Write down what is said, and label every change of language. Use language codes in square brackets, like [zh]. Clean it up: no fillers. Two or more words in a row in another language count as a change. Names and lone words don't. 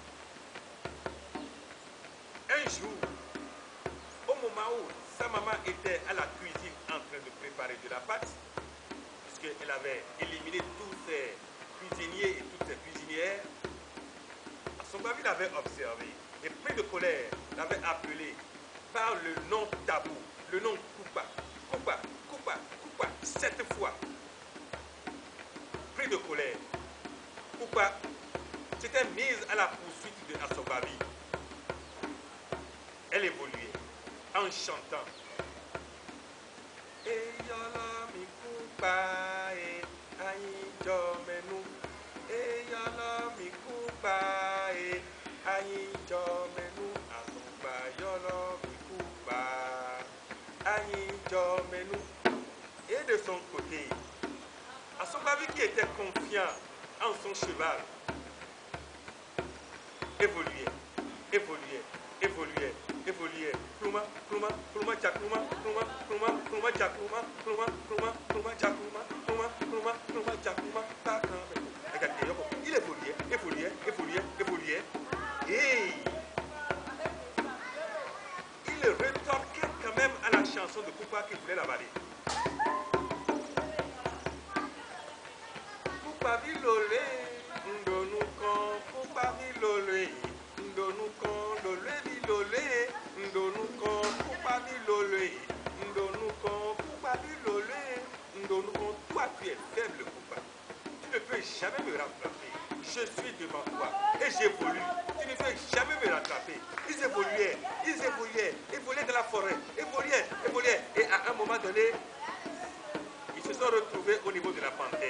[fr] Un jour, au moment où sa maman était à la cuisine en train de préparer de la pâte, puisqu'elle avait éliminé tous ses cuisiniers et toutes ses cuisinières, Asobavi l'avait observé et pris de colère, l'avait appelé par le nom tabou, le nom Kuba, Kuba, Kuba, Kuba, 7 fois. Pris de colère, Kuba s'était mise à la poursuite de Asobavi. Elle évoluait en chantant. [fon] Eyala mi Kuba e ayi jomenu. Eyala mi Kuba e ayi jomenu. Asoba yolo mi Kuba ayi jomenu. [fr] Et de son côté, Asobavi qui était confiant en son cheval, évoluait, évoluait, évoluait, évoluait. Pluma, pluma, pluma, jakluma, pluma, pluma, pluma, jakluma, pluma, pluma, pluma, jakluma, pluma, pluma, pluma, jakluma. Il évoluait, évoluait, évoluait, évoluait. Et il retorquait quand même à la chanson de Kuba qui voulait l'avaler. [fon] Kuba vilolé, ndonukon, Kuba vilolé, ndonukon, lolé vilolé, ndonukon, Kuba vilolé, ndonukon, Kuba vilolé, ndonukon. [fr] Toi, tu es faible, Kuba. Tu ne peux jamais me rattraper. Je suis devant toi et j'évolue. Tu ne peux jamais me rattraper. Ils évoluaient, évoluaient dans la forêt, évoluaient. Et à un moment donné, ils se sont retrouvés au niveau de la panthère.